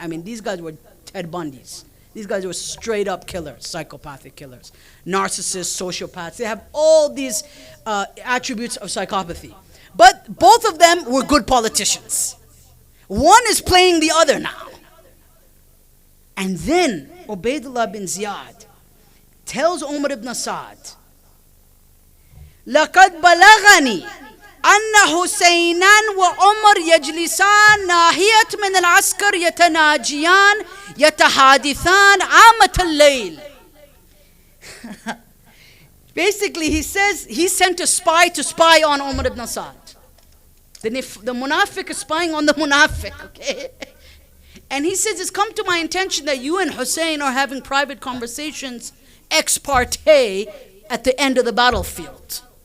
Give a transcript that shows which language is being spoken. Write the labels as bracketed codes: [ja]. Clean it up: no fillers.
[en] I mean, these guys were Ted Bundys. These guys were straight up killers, psychopathic killers, narcissists, sociopaths. They have all these attributes of psychopathy. But both of them were good politicians. One is playing the other now. And then Ubaidullah bin Ziyad tells Umar ibn Sa'd, [ar] لَقَدْ بَلَغَنِي أن حسينا وعمر يجلسان ناحية من العسكر يتناجيان يتحادثان عامة الليل. [en] Basically, he says he sent a spy to spy on Umar ibn Sa'd. The munafiq is spying on the munafiq, okay? And he says, it's come to my attention that you and Hussein are having private conversations ex parte at the end of the battlefield.